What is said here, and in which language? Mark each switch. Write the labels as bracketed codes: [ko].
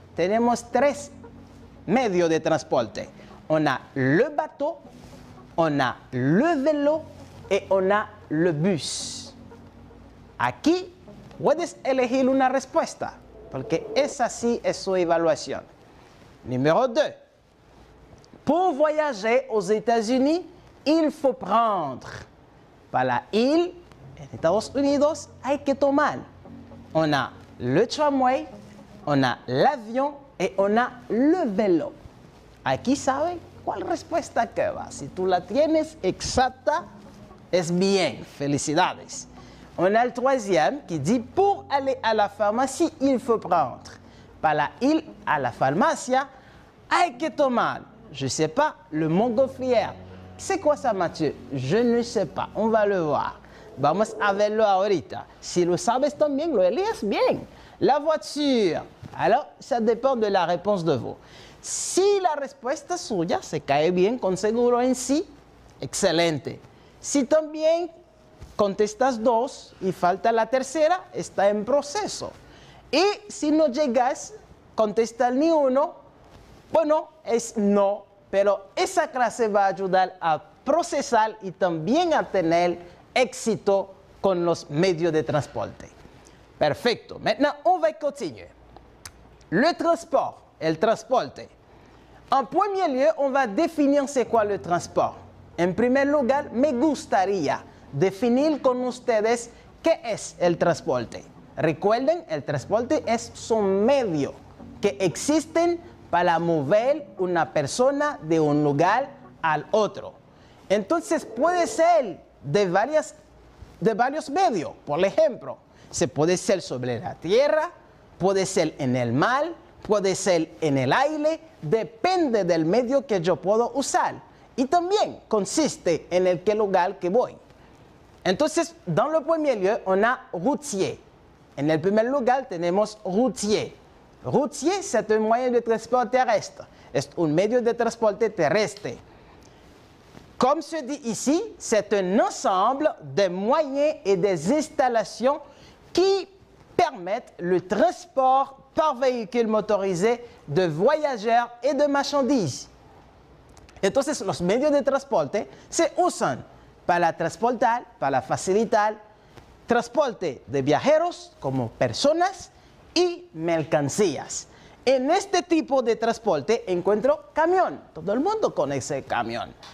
[fr] Tenemos 3 medios de transporte. On a le bateau, on a le vélo et on a le bus. [es] Aquí puedes elegir una respuesta, porque esa sí es su evaluación. [fr] Numéro 2. Pour voyager aux États-Unis, il faut prendre. [es] Para ir en Estados Unidos, hay que tomar. [fr] On a le tramway, on a l'avion et on a le vélo. [es] Aquí sabe cuál respuesta que va. Si tú la tienes exacta, es bien. Felicidades. [fr] On a le 3e qui dit pour aller à la pharmacie, il faut prendre. [es] Para ir a la farmacia, hay que tomar. [fr] Je ne sais pas, le montgolfière. C'est quoi ça, Mathieu? Je ne sais pas. On va le voir. [es] Vamos a verlo ahorita. Si lo sabes también, lo eliges bien. [fr] La voiture. Alors, ça dépend de la réponse de vous. [es] Si la respuesta suya se cae bien con seguro en sí, excelente. Si también contestas 2 y falta la tercera, está en proceso. Y si no llegas a contestar ni uno, bueno, es no, pero esa clase va a ayudar a procesar y también a tener éxito con los medios de transporte. [fr] Perfecto. Maintenant, on va continuer. Le transport, el transporte. En premier lieu, on va définir c'est quoi le transport. [es] En primer lugar, me gustaría definir con ustedes qué es el transporte. Recuerden, el transporte es un medio que existen para mover una persona de un lugar al otro. Entonces puede ser de varios medios. Por ejemplo, se puede ser sobre la tierra, puede ser en el mar, puede ser en el aire, depende del medio que yo puedo usar. Y también consiste en el qué lugar que voy. [fr] Entonces, dans le premier lieu, on a routier. [es] En el primer lugar tenemos routier. [fr] Routier, c'est un moyen de transport terrestre. Es un medio de transporte terrestre. Comme se dit ici, c'est un ensemble de moyens et des installations qui permettent le transport par véhicule motorisé de voyageurs et de marchandises. [es] Entonces, los medios de transporte se usan para transportar, para facilitar transporte de viajeros como personas y mercancías. En este tipo de transporte encuentro camión. Todo el mundo conoce el camión.